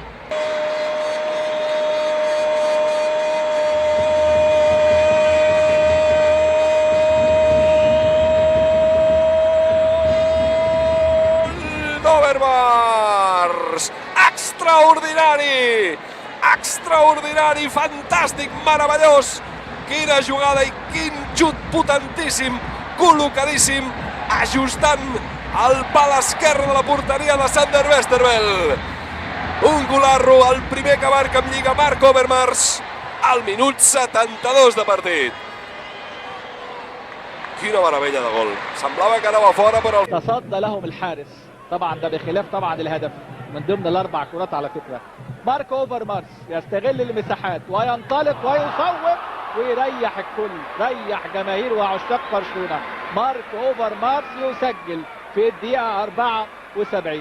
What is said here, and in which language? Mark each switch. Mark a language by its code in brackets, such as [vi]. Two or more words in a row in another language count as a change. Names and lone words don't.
[ca] Overmars, extraordinari, fantàstic, meravellós, quina jugada i quin xut potentíssim, col·locadíssim, ajustant el pal esquerre de la porteria de Sander Westerveld. Un golarro, el primer que marca en Lliga Marc Overmars al minut 72 de partit. Quina meravella de gol, semblava que anava fora però... [ar] تصدى لهم الحارس طبعا، ده بخلاف طبعا الهدف من ضمن الاربع كرات على فكره. مارك اوفرمارس يستغل المساحات وينطلق ويصوب ويريح الكل، ريح جماهير وعشاق برشلونه. مارك اوفرمارس يسجل في الدقيقه 74.